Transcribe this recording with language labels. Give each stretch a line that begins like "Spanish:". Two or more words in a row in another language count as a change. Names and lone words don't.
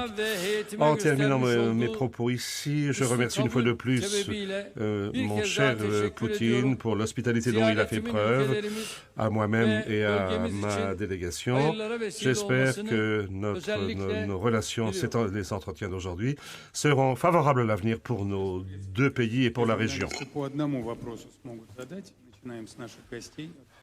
French: En terminant mes propos ici, je remercie une fois de plus mon cher Poutine pour l'hospitalité dont il a fait preuve, à moi-même et à ma délégation. J'espère que nos relations, les entretiens d'aujourd'hui, seront favorables à l'avenir pour nos deux pays et pour la région.
Russian: По одному вопросу смогут задать. Начинаем с наших гостей.